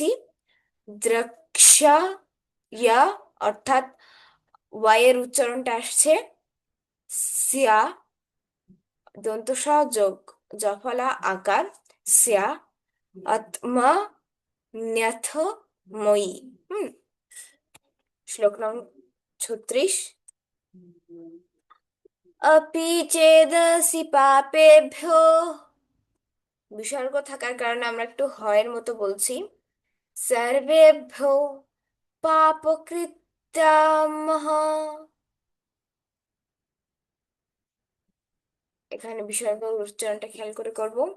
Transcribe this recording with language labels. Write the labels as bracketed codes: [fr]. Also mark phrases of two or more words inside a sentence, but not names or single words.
[bn] দ্রক্ষ্য, ইয়া অর্থাৎ ওয়াই এর উচ্চারণটা আসছে সিয়া, দন্ত স যোগ জফলা আকার, সিয়া, আত্মা, ন্যথ, মই। হুম। শ্লোক নং 36। [sa] अपि चेदसि पापेभ्यो, [bn] বিসর্গ থাকার কারণে আমরা একটু হয়ের মতো বলছি। [sa] সর্বেভ্যো পাপকৃত্যামহ, [bn] এখানে বিসর্গ উচ্চারণটা খেয়াল করে করব।